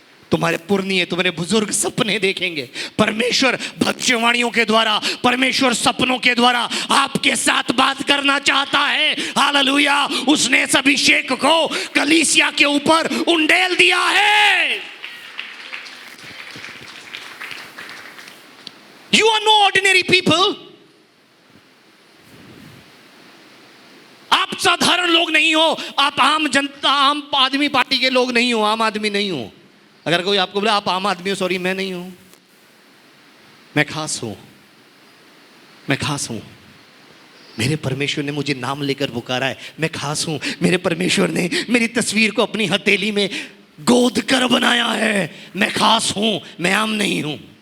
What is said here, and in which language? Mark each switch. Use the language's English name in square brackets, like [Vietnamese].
[Hindi] तुम्हारे पुरनिये, तुम्हारे बुजुर्ग सपने देखेंगे। परमेश्वर भविष्यवाणियों के द्वारा, परमेश्वर सपनों के द्वारा आपके साथ बात करना चाहता है। हालेलुया, उसने इस अभिषेक को कलीसिया के ऊपर उंडेल दिया है। [English] You are no ordinary people. [Hindi] आप साधारण लोग नहीं हो, आप आम जनता, आम आदमी पार्टी के लोग नहीं हो, आम आदमी नहीं हो। अगर कोई आपको बोला आप आम आदमी हो, सॉरी, मैं नहीं हूं, मैं खास हूं, मैं खास हूं। मेरे परमेश्वर ने मुझे नाम लेकर पुकारा है, मैं खास हूं। मेरे परमेश्वर ने मेरी तस्वीर को अपनी हथेली में गोद कर बनाया है, मैं खास हूं, मैं आम नहीं हूं।